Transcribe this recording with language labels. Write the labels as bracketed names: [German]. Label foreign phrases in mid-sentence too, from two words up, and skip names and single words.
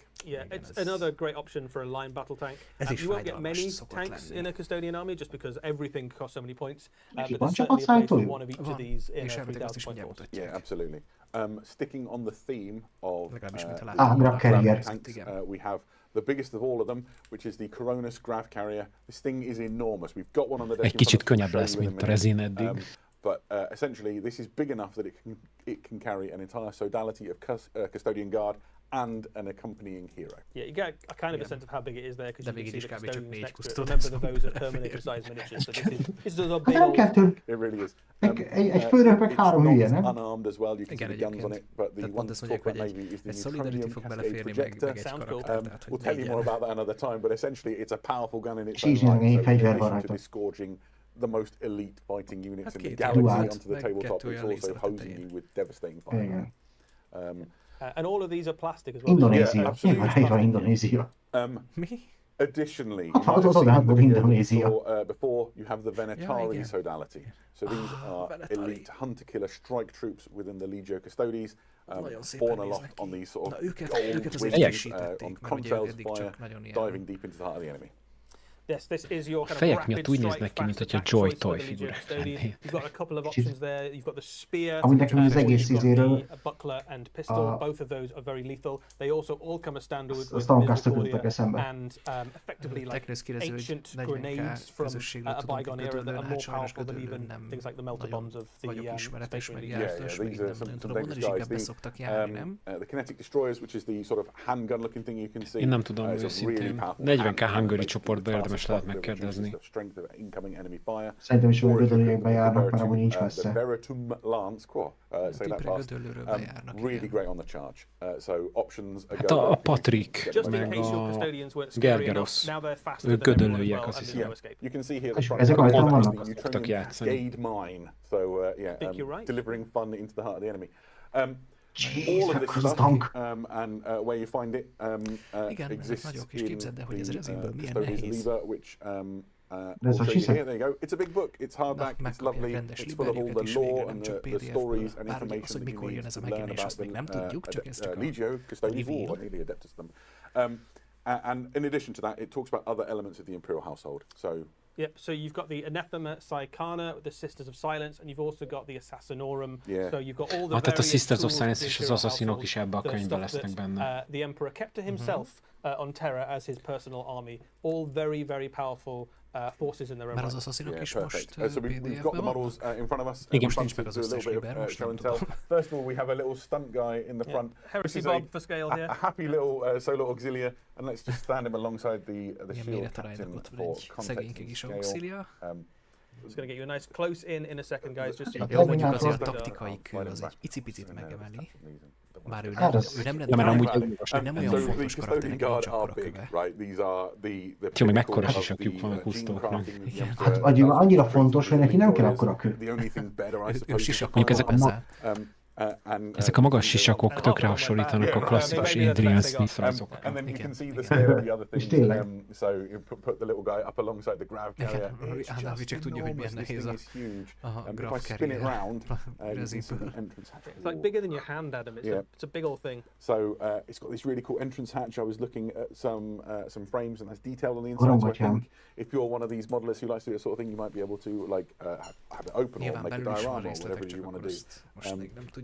[English] Yeah, it's another great option for a line battle tank. You won't get many tanks in a Custodian army just because everything costs so many points. But there's certainly a place for one of each of these in a 3,000 point force. Yeah, absolutely. Sticking on the theme of tanks, we have the biggest of all of them, which is the Coronis Grav Carrier. This thing is enormous. We've got one on the desk. [Hungarian] Egy kicsit könnyebb lesz, mint a rezin eddig. [English] But essentially, this is big enough that it can carry an entire sodality of Custodian Guard and an accompanying hero. Yeah, you get a kind of a sense of how big it is there because you can see the Custodians next to it. Remember those are Terminator-sized miniatures, so this is a big old... It really is. [Hungarian] Egy főnök meg 3 hülye, nem? [English] Unarmed as well, you can see the guns on it, but the one to talk about maybe is the Neutronium Cascade Projector. We'll tell you more about that another time, but essentially it's a powerful gun in its own right, so in addition to disgorging the most elite fighting units in the galaxy onto the tabletop, it's also hosing you with devastating fire. And all of these are plastic as well. [Hungarian] Indonézia. Nyilván Indonézia. [English] Additionally, before you have the Venetari sodality. So these are elite hunter-killer strike troops within the Legio Custodes, born aloft on these sort of gold wings, on contrails fire, diving deep into the heart of the enemy. Yes, this is your kind [Hungarian] fejek miatt úgy néznek ki, mint hogyha Joy Toy figurák lennének. [English] You've got a couple of options there. You've got the spear, a buckler and pistol. Both of those are very lethal. They also all come as standard with and effectively like ancient grenades from a bygone era that are more powerful than even things like the melter bombs of the Space Marine. These are some dangerous guys. The kinetic destroyers, which is the sort of handgun-looking thing you can see. [Hungarian] Én nem tudom őszintén. 40k hungary csoportba érdemes lehet megkérdezni. Szerintem is olyan gödöllőjekbe járnak, mert amúgy nincs messze. [English] Really great on the charge. So options [Hungarian] hát a Patrick, meg a Gergeros, ők gödöllőjek, azt hiszem. [English] You can see here the front. [Hungarian] Ezek rajtam vannak? Szoktak játszani. [English] Delivering fun into the heart of the enemy. All of this stuff and where you find it exists in the Lever, which we'll show you here. There you go. It's a big book. It's hardback. It's lovely. It's full of all the lore and the stories and information that you need to learn about the Legio, Custodians of War, nearly Adeptus them. And in addition to that, it talks about other elements of the Imperial household. So. Yep, so you've got the Anathema Psychana, the Sisters of Silence, and you've also got the Assassinorum. Yeah. So you've got all the [Hungarian] Hát a Sisters of Silence és az Assassinok is ebbe a könyvben lesznek benne. [English] The Emperor kept to himself on Terra as his personal army. All very, very powerful forces in their own right. [Hungarian] Már az Assassinok is most [English] so we've got the models in front of us. [Hungarian] Igen, most nincs meg az összes fegyver, [English] show and tell. First of all, we have a little stunt guy in the front. Heresy Bob for scale here. A happy little solo auxilia, and let's just stand him alongside the shield captain for context and scale. Just going to get you a nice close in a second, guys. Just so [Hungarian] jó, mondjuk azért a taktikai kő az egy icipicit megemeli. Bár ő nem olyan fontos karakter, neki nincs akkora köve. Jó, még mekkora sisakjuk van a kusztóknak. Hát annyira fontos, hogy neki nem kell akkora kő. Ő sisakok ezzel. Ezek a magas sisakok tökre hasonlítanak a klasszikus Adrian Smith-razokra. És tényleg. Ádávi csak tudja, hogy milyen nehéz a [English] graph carrier. It's like bigger than your hand, Adam. It's a big old thing. So it's got this really cool entrance hatch. I was looking at some frames and that's detailed on the inside. So I think if you're one of these modelists who likes to do this sort of thing, you might be able to like have it open or make a diorama or whatever you want to do.